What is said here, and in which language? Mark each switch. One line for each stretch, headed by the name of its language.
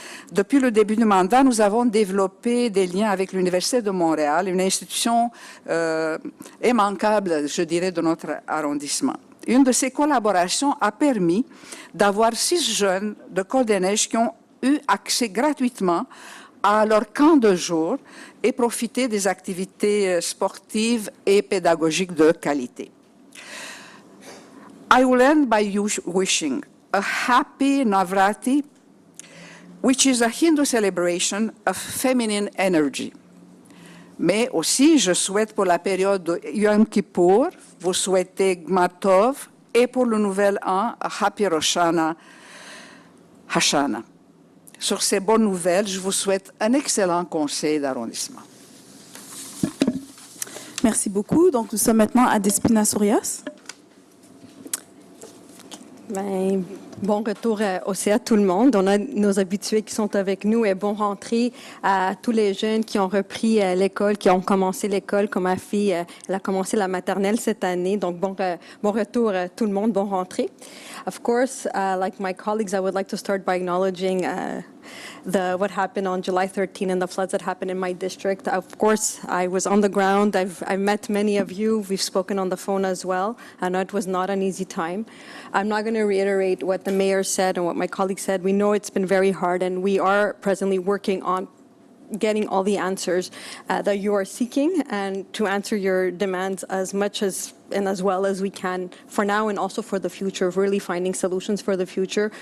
French: Depuis le début du mandat, nous avons développé des liens avec l'Université de Montréal, une institution immanquable, je dirais, de notre arrondissement. Une de ces collaborations a permis d'avoir 6 jeunes de Côte-des-Neiges qui ont eu accès gratuitement à leur camp de jour et profiter des activités sportives et pédagogiques de qualité.
English: I will end by wishing a happy Navratri, which is a Hindu celebration of feminine energy.
French: Mais aussi, je souhaite pour la période de Yom Kippur, vous souhaitez Gmatov, et pour le nouvel an,
English: Happy Rosh Hashanah.
French: Sur ces bonnes nouvelles, je vous souhaite un excellent conseil d'arrondissement. Merci beaucoup. Donc, nous sommes maintenant à Despina Sourias. Bon retour aussi à tout le monde. On a nos habitués qui sont avec nous et bon rentrée à tous les jeunes qui ont repris l'école, qui ont commencé l'école. Comme ma fille, elle a commencé la maternelle cette année. Donc, bon retour à tout le monde, bon rentrée.
English: Of course, like my colleagues, I would like to start by acknowledging what happened on July 13 and the floods that happened in my district. Of course, I was on the ground. I've met many of you. We've spoken on the phone as well. I know it was not an easy time. I'm not going to reiterate what the mayor said and what my colleague said. We know it's been very hard, and we are presently working on getting all the answers that you are seeking and to answer your demands as much as and as well as we can for now and also for the future, of really finding solutions for the future.